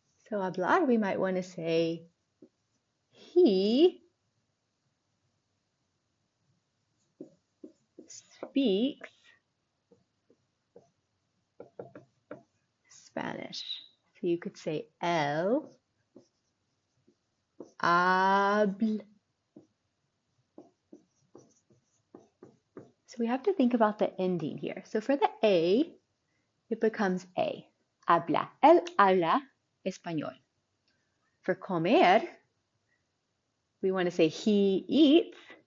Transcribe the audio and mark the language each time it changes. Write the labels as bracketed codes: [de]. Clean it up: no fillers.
[en] So hablar, we might want to say he speaks Spanish. So you could say [es] él habla. [en] So we have to think about the ending here. So for the A, it becomes A. Habla. [es] Él habla español. [en] For comer, we want to say he eats.